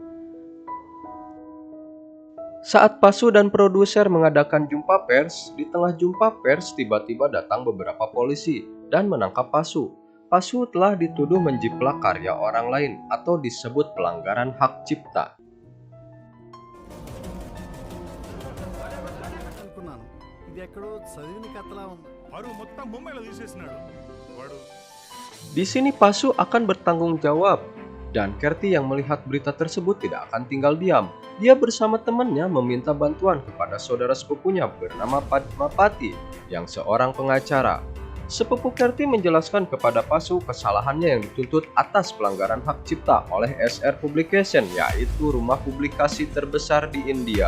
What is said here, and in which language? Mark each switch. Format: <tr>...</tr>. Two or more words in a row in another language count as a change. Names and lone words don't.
<id>Saat Pasu dan produser mengadakan jumpa pers, di tengah jumpa pers tiba-tiba datang beberapa polisi dan menangkap Pasu. Pasu telah dituduh menjiplak karya orang lain atau disebut pelanggaran hak cipta.</id> <te>ఇది ఎక్కడో చదివిన కథలా ఉంది. పరువు మొత్తం ముంబైలో తీసేసినాడు వాడు.</te> <id>Di sini Pasu akan bertanggung jawab, dan Kerti yang melihat berita tersebut tidak akan tinggal diam. Dia bersama temannya meminta bantuan kepada saudara sepupunya bernama Padmapati yang seorang pengacara. Sepupu Kerti menjelaskan kepada Pasu kesalahannya yang dituntut atas pelanggaran hak cipta oleh SR Publication, yaitu rumah publikasi terbesar di India.</id>